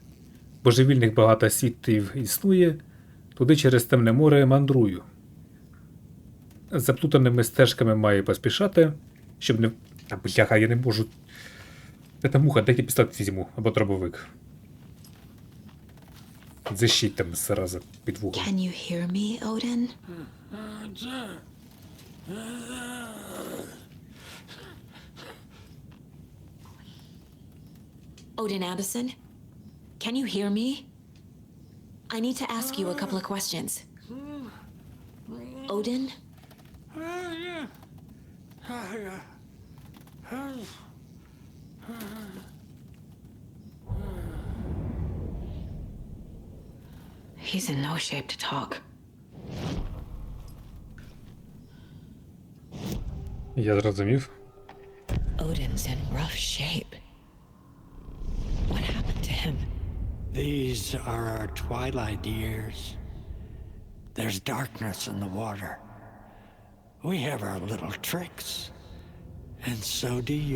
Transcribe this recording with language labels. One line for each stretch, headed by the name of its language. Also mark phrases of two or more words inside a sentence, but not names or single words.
Ukrainian: Божевільних багато світів існує, туди через темне море мандрую. Заплутаними стежками маю поспішати, щоб не... А, бляха, я не можу... Це муха, дайте пістолет візьму, або дробовик. Защіть там зразу під вухом.
English: Can you hear me, Odin? Odin Addison? Can you hear me? I need to ask you a couple of questions. Odin? He's in no shape to talk.
Ukrainian: Я зрозумів.
English: Odin's in rough shape. What happened to him? These are our twilight years. There's darkness in the water. We have our little tricks. And so do you.